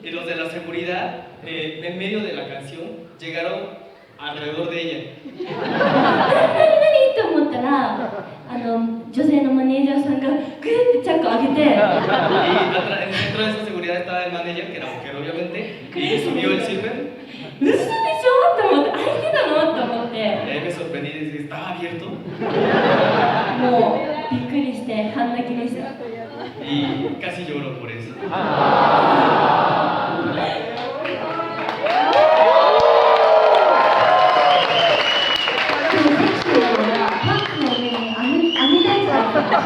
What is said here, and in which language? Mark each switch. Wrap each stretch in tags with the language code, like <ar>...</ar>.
<es>Y los de la seguridad, en medio de la canción, llegaron alrededor de ella.</es> <ja>何と思ったら女性のマネージャーさんがグッてチャック上げて</ja> <es>Y dentro de esa seguridad estaba el manager, que era mujer obviamente, y subió el zipper.</es> <ja>嘘でしょと思って開いてたのと思っ</ja> <es>Y</es> <ja>て</ja> <es>ahí me sorprendí y dije, ¿estaba abierto?</es> <ja>もうびっくりして半泣きでした。</ja> <es>Y casi lloro por eso.</es> <ja>パンツの上に網タイツがあった。</ja>